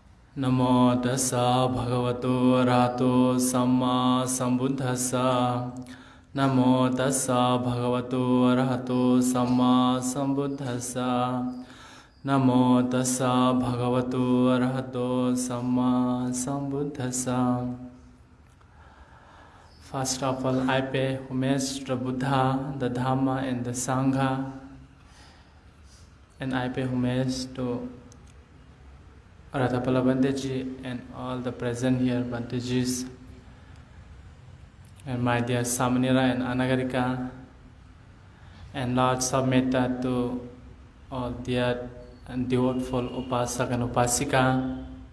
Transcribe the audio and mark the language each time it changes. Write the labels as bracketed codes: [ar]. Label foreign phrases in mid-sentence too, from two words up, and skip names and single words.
[pi] Namo Tassa Bhagavato Arahato Samma Sambuddhassa. Namo Tassa Bhagavato Arahato Samma Sambuddhassa. Namo Tassa Bhagavato Arahato Samma Sambuddhassa. [en] First of all, I pay homage to the Buddha, the Dhamma and the Sangha. And I pay homage to Radhapala Bhanteji and all the present here Bhantejis, and my dear Samanira and Anagarika, and lots of metta to all dear and devoteful Upasak and Upasika.